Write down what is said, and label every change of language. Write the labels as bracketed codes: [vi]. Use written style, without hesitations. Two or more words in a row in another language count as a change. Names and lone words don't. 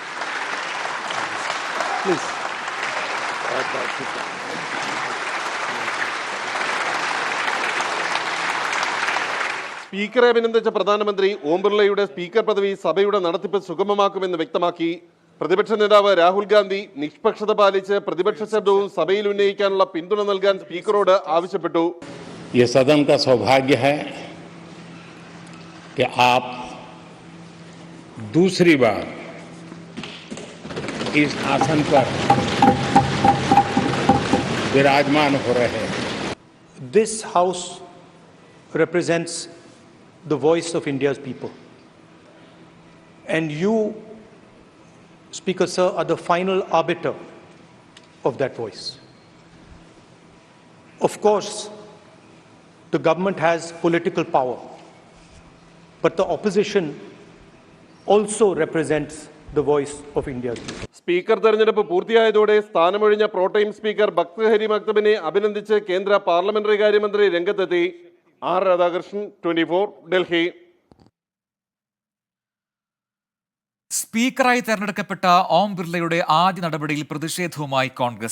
[ml] സ്പീക്കറെ അഭിനന്ദിച്ച പ്രധാനമന്ത്രി ഓം ബിർളയുടെ സ്പീക്കർ പദവി സഭയുടെ നടത്തിപ്പ് സുഗമമാക്കുമെന്ന് വ്യക്തമാക്കി. പ്രതിപക്ഷ നേതാവ് രാഹുൽ ഗാന്ധി നിഷ്പക്ഷത പാലിച്ച് പ്രതിപക്ഷ ശബ്ദവും സഭയിൽ ഉന്നയിക്കാനുള്ള പിന്തുണ നൽകാൻ സ്പീക്കറോട് ആവശ്യപ്പെട്ടു. [hi] ये सदन का सौभाग्य है कि आप दूसरी बार इस आसन पर विराजमान हो रहे हैं. [en] This house represents the voice of India's people. And you, Speaker Sir, are the final arbiter of that voice. Of course, the government has political power, but the opposition also represents the voice of India's people. [ml] സ്പീക്കർ തെരഞ്ഞെടുപ്പ് പൂർത്തിയായതോടെ സ്ഥാനമൊഴിഞ്ഞ പ്രോടൈം സ്പീക്കർ ബക്തഹരി മക്തബിനെ അഭിനന്ദിച്ച് കേന്ദ്ര പാർലമെന്ററി കാര്യമന്ത്രി രംഗത്തെത്തി. ആർ രാധാകൃഷ്ണൻ, 24, ഡൽഹി. സ്പീക്കറായി തെരഞ്ഞെടുക്കപ്പെട്ട ഓം ബിർളയുടെ ആദ്യ നടപടിയിൽ പ്രതിഷേധവുമായി കോൺഗ്രസ്.